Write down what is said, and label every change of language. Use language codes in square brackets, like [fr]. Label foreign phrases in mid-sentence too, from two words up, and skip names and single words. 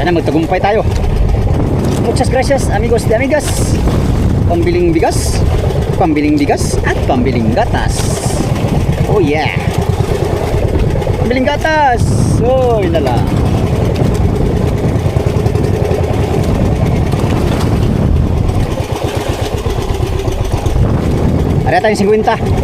[tl] Sana magtagumpay tayo. [es] Muchas gracias amigos de amigas. [tl] Pambiling bigas, pambiling bigas, at pambiling gatas. [en] Oh yeah. [tl] Pambiling gatas. Oh, yun na lang. Ada tayong 50.